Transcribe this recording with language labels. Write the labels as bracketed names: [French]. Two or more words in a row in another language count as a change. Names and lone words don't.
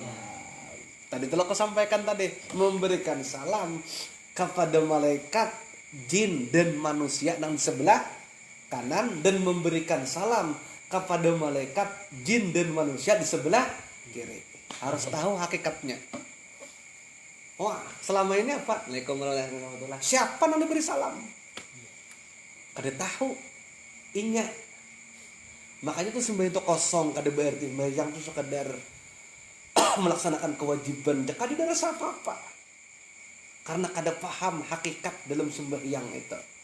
[Indonesian] Tadi telah aku sampaikan tadi, memberikan salam kepada malaikat jin dan manusia yang di sebelah kanan dan memberikan salam kepada malaikat jin dan manusia di sebelah kiri. Harus tahu hakikatnya. Wah, selama ini apa? [Arabic] وعليكم السلام ورحمة الله وبركاته. [Indonesian] Siapa yang diberi salam? [Banjar] Kada tahu. Inya. [Indonesian] Makanya tuh sembahyang itu kosong, kada berarti sembahyang tuh sekedar melaksanakan kewajiban. [Banjar] Kada ada rasa apa-apa. [Indonesian] Karena kada paham hakikat dalam sembahyang itu.